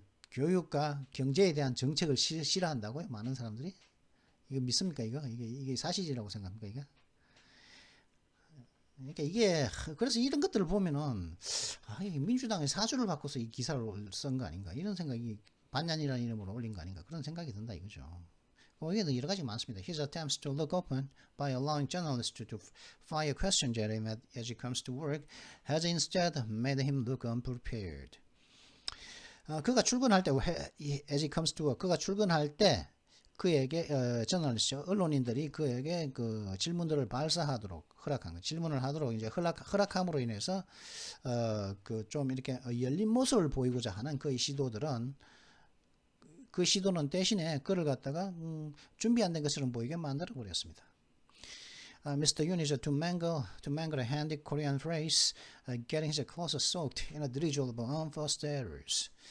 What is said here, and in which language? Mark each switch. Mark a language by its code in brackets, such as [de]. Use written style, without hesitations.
[ko] 교육과 경제에 대한 정책을 싫어한다고요? 많은 사람들이? 이거 믿습니까? 이게 사실이라고 생각합니까? 그러니까 이게 그래서 이런 것들을 보면은 민주당의 사주를 바꿔서 이 기사를 쓴 거 아닌가 이런 생각이 반년이라는 이름으로 올린 거 아닌가 그런 생각이 든다 이거죠. 여기에도 여러 가지 많습니다. [en] His attempts to look open by allowing journalists to fire questions at him as he comes to work has instead made him look unprepared. [ko] 그가 출근할 때 [en] as he comes to work [ko] 그가 출근할 때 그에게 저널리스트 언론인들이 그에게 그 질문들을 발사하도록 허락한 거 질문을 하도록 이제 허락함으로 인해서 그 좀 이렇게 열린 모습을 보이고자 하는 그의 시도들은 그 시도는 대신에 그를 갖다가 준비 안 된 것처럼 보이게 만들어 버렸습니다. [en] Mr. Yoon is to mangle a handy Korean phrase, getting his clothes soaked in a drizzle of unforced errors.